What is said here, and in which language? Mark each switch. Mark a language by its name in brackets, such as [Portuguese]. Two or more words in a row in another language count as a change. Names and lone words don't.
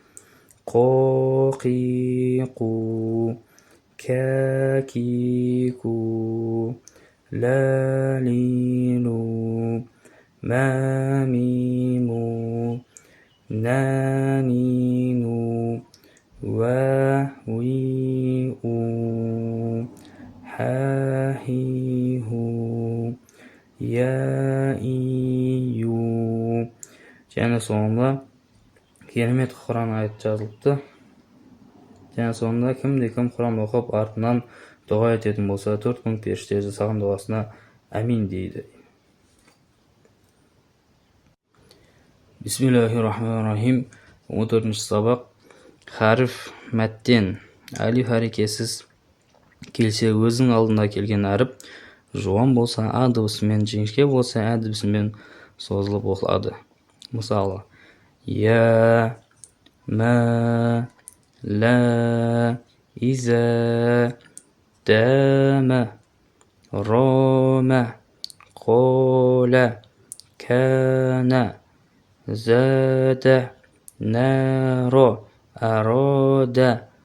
[Kazakh] قاقيقو كاكيكو لالينو ماميمو نانينو واويئو حاهيهو яию. Және соңында керемет Құран айет жазылыпты. Және соңында кім-кім Құран оқып артынан дұға ететін болса, 4000 періште жасаған дұғасына әмин дейді. Бисмиллахиррахманиррахим. 14-ші сабақ харф мәттен. Алиф әрекесіз келсе өзінің алдында келген әріп жуан болса а дыбысымен, жіңішке болса ә дыбысымен созылып оқылады. Мысалы, я, ма, ла, иза, дама, рома, қола, кана, зада, наро, арода,